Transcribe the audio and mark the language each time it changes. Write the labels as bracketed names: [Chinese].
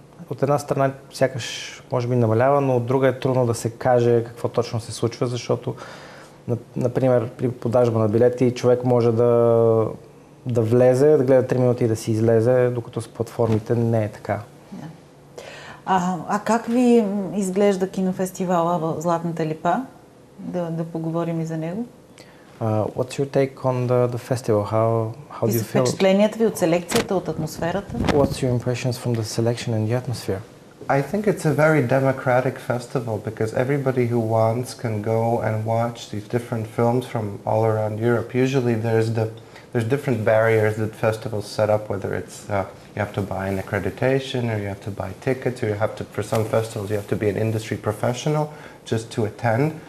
[Bulgarian] От една страна сякаш може би намалява, но от друга е трудно да се каже какво точно се случва, защото, например, при продажба на билети човек може да влезе, да гледа 3 минути и да си излезе, докато с платформите не е така. Да. А как ви изглежда кинофестивала в Златната липа? Да поговорим и за него. [English] What's your take on the festival? How do you feel? [Bulgarian] Впечатленията ви от селекцията, от атмосферата? [English] What's your impressions from the selection and the atmosphere? I think it's a very democratic festival because everybody who wants can go and watch these different films from all around Europe. Usually there's different barriers that festivals set up, whether it's you have to buy an accreditation or you have to buy tickets or you have to, for some festivals you have to be an industry professional just to attend.